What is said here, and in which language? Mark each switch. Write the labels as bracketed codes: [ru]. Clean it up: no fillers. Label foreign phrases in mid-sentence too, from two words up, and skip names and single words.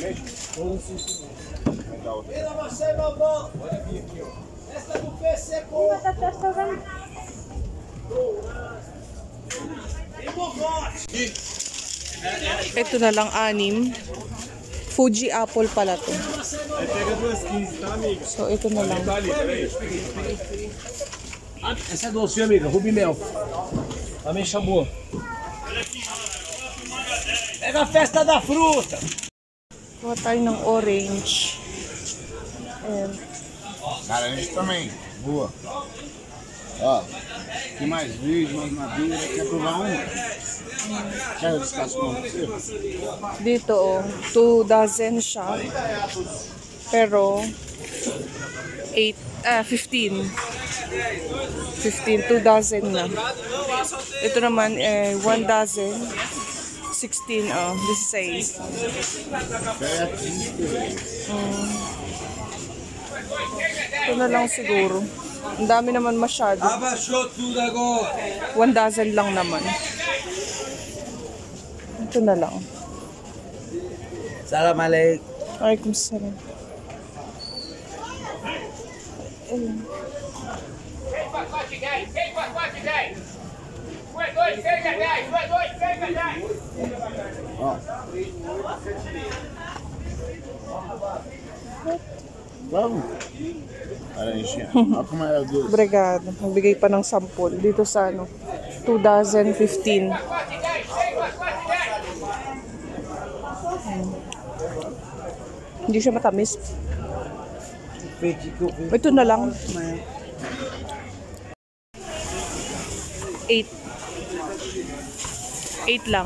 [tl] Ito na lang 6. Fuji apple pala to. So ito na lang. [pt] Essa é doce, amiga. Rubi mel. Também chamou. Pega a festa da fruta. [tl] Kuha tayo ng orange. And [pt] Laranja também. Boa. Ó, tem mais verde, mais madura. Quer provar uma? Quer descascar com você? [tl] dito 2 dozen siya. Pero 15. 2 dozen na. Ito naman 1 dozen. [en] 16, this is 6. [tl] Ito na lang siguro. Ang dami naman masyado. 1 dozen lang naman. Ito na lang. [ar] Salam alaikum. Alaikum salam. [pt] Ó. Vamos. Laranjinha. Olha como é doce. Obrigado. [tl] Magbigay pa ng 10 dito sa 2015. Hindi siya matamis. Ito na lang. 8 lang.